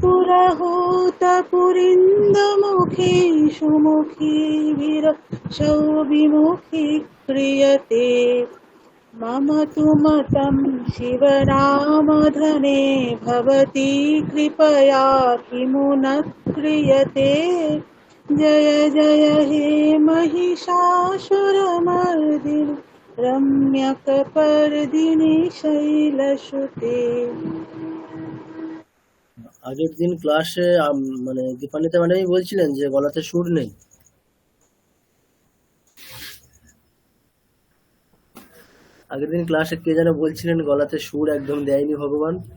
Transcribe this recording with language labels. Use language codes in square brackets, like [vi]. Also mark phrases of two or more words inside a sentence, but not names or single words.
[sa] पुरहूतपुरीन्दमुखी सुमुखी विरक्षौ विमुखी क्रियते मम तु मतं शिवरामधने भवती कृपया किमु न क्रियते जय जय हे महिषासुरमर्दिनि रम्यकपर्दिनि शैलसुते। [bn] আগের দিন ক্লাসে মানে দীপান্বিতা ম্যাডামই বলছিলেন যে গলাতে সুর নেই। আগের দিন ক্লাসে কে যেন বলছিলেন গলাতে সুর একদম দেয়নি ভগবান।